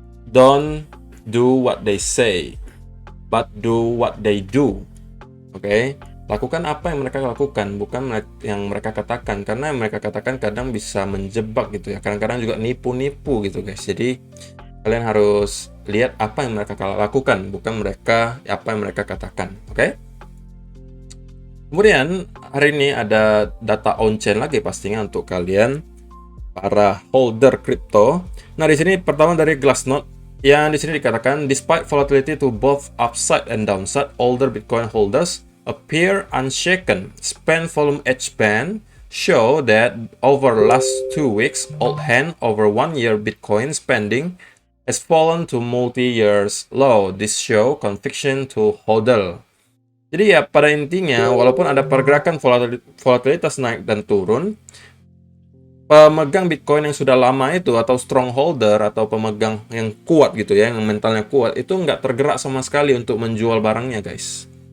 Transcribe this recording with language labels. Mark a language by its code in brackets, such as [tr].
[en] Don't do what they say, but do what they do. Oke? [id] Lakukan apa yang mereka lakukan, bukan yang mereka katakan. Karena yang mereka katakan kadang bisa menjebak gitu ya. Kadang-kadang juga nipu-nipu gitu guys. Jadi kalian harus lihat apa yang mereka lakukan, bukan apa yang mereka katakan. Oke? Kemudian hari ini ada data on-chain lagi pastinya untuk kalian para holder crypto. Nah, di sini pertama dari Glassnode yang di sini dikatakan [en] despite volatility to both upside and downside, older Bitcoin holders appear unshaken. Spend volume edge band show that over last 2 weeks, old hand over 1 year Bitcoin spending has fallen to multi-years low. This show conviction to hodl. [id] Jadi ya pada intinya walaupun ada pergerakan volatilitas naik dan turun, pemegang Bitcoin yang sudah lama itu atau strongholder atau pemegang yang kuat gitu ya, yang mentalnya kuat itu nggak tergerak sama sekali untuk menjual barangnya guys.